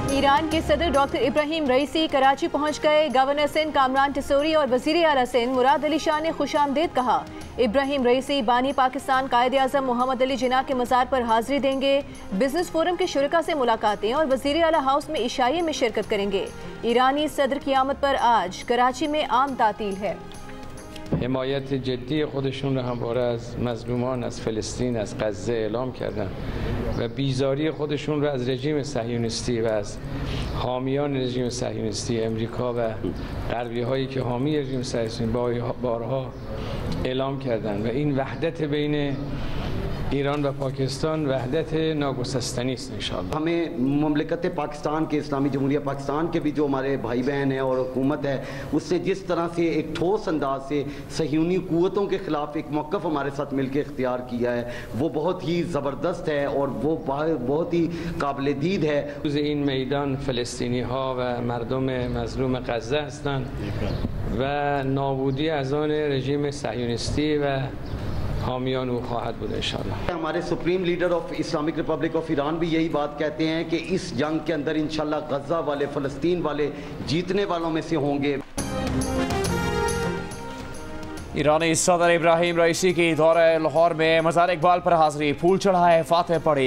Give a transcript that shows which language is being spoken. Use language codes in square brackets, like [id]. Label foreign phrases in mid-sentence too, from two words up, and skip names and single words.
[ur] ایران کے صدر ڈاکٹر ابراہیم رئیسی کراچی پہنچ گئے۔ گورنر سندھ کامران ٹیسوری اور وزیر اعلیٰ سندھ مراد علی شاہ نے خوش آمدید کہا. ابراہیم رئیسی بانی پاکستان قائد اعظم محمد علی جناح کے مزار پر حاضری دیں گے. [en] business forum [ur] کے شرکا سے ملاقاتیں اور وزیر اعلیٰ ہاؤس میں عشائیے میں شرکت کریں گے. ایرانی صدر کی آمد پر آج کراچی میں عام تعطیل ہے. [fa] حمایت جدی خودشون رو همواره از مظلومان از فلسطین از غزه اعلام کردن و بیزاری خودشون رو از رژیم صهیونیستی و از حامیان رژیم صهیونیستی امریکا و غربی هایی که حامی رژیم صهیونیستی بارها اعلام کردن و این وحدت بین ایران و پاکستان وحدت ناگسستنی هست ان‌شاءالله. [ur] ہمیں مملکت پاکستان کے اسلامی جمہوریہ پاکستان کے بھی جو ہمارے بھائی بہن ہیں اور حکومت ہے اس سے جس طرح سے ایک ٹھوس انداز سے صیہونی قوتوں کے خلاف ایک موقف ہمارے ساتھ مل کر اختیار کیا ہے وہ بہت ہی زبردست ہے اور وہ بہت ہی قابل دید ہے. [fa] این میدان فلسطینی ها و مردم مظلوم غزه هستند و نابودی از آن رژیم صهیونیستی و حامیان او خواهد بود ان‌شاءالله. [ur] हमारे [en] Supreme Leader of Islamic Republic of Iran [ur] بھی یہی بات کہتے ہیں کہ اس جنگ کے اندر ان شاء اللہ غزہ والے فلسطین والے جیتنے والوں میں سے ہوں گے. ایرانی صدر ابراہیم رئیسی کی دورۂ لاہور میں مزار اقبال پر حاضری، پھول چڑھائے، فاتحہ پڑھی.